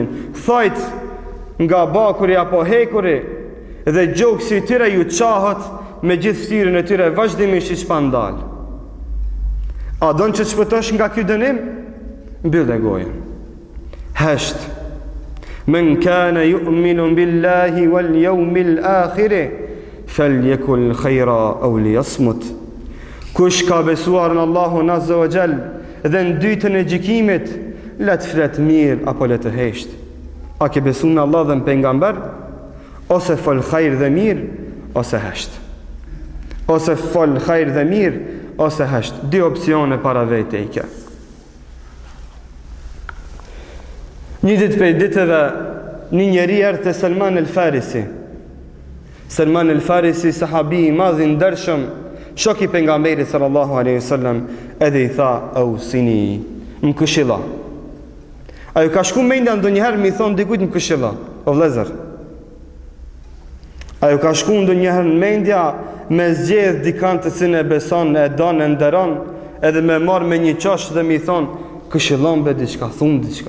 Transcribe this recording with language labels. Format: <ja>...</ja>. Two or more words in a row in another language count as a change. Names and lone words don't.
<sq>Thajt nga bakuri apo hekuri dhe gjoksi i tyre ju çahët me gjithë ftyrën e tyre vazhdimisht i shpandal. A don që të shpëtosh nga ky dënim? Mbyll e gojën. Hesht.</sq> <ar>من كان يؤمن بالله واليوم الآخر فليقل خيرا أو ليصمت.</ar> <sq>Kush ka besuar në Allahun</sq> <ar>عز وجل</ar> <sq>dhe në dytën e gjykimit, le të flet mirë apo le të hesht. A ke besuar në Allah dhe në pejgamber? Ose fol khajr dhe mirë, ose hesht. Ose fol khajr dhe mirë, ose hesht. Dy opsione para vete i ke. Një ditë për ditëve, një njeri erdhi te Salman el-Farisi. Salman el-Farisi, sahabi i madh i ndershëm, shok i pejgamberit</sq> <ar>صلى الله عليه وسلم,</ar> <sq>edhe i tha: "Ausini, më këshilla." Ajo ka shku mendja ndonjëherë mi thon dikujt më këshilla, o vëllezër. Ajo ka shku ndonjëherë në mendja me zgjedh dikant të cilën e beson, e don, e nderon, edhe me marr me një çosh dhe mi thon: "Këshillon be diçka, thun diçka."</sq>